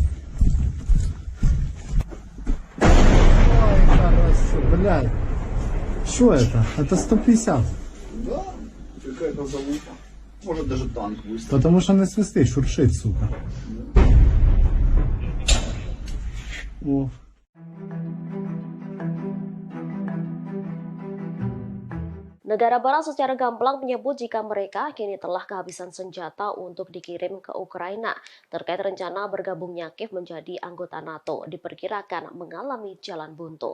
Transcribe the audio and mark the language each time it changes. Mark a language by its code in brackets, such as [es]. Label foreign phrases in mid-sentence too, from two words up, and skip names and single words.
[ru] Ой, хорошо, блядь. Что это? Это 150. Да, какая-то залупа. Может даже танк выставить. Потому что не свистит, шуршит, сука. О. [id] Negara Barat secara gamblang menyebut jika mereka kini telah kehabisan senjata untuk dikirim ke Ukraina terkait rencana bergabungnya Kiev menjadi anggota NATO diperkirakan mengalami jalan buntu.